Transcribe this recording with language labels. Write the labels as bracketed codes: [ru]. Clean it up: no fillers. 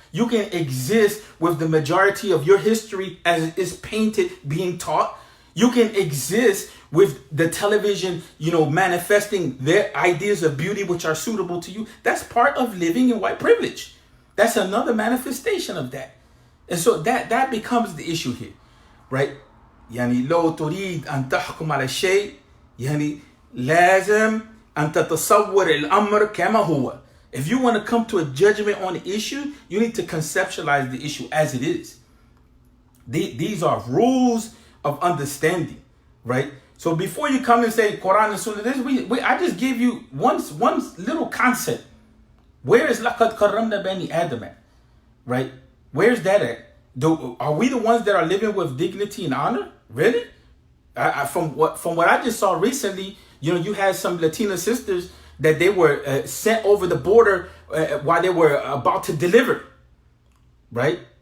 [en] You can exist with the majority of your history as it is painted being taught. You can exist with the television, manifesting their ideas of beauty which are suitable to you. That's part of living in white privilege. That's another manifestation of that. And so that becomes the issue here, right? [ar] يعني لو تريد أن تحكم على الشيء يعني لازم أن تتصور الأمر كما هو. [en] If you want to come to a judgment on the issue, you need to conceptualize the issue as it is. These are rules of understanding, right? So before you come and say Quran and Sunnah, I just gave you one little concept. Where is [ar] لَقَدْ كَرَّمْنَا بَنِي آدَمَ [en] at? Right? Where's that at? Are we the ones that are living with dignity and honor? Really? From what I just saw recently, you had some Latina sisters that they were sent over the border while they were about to deliver, right?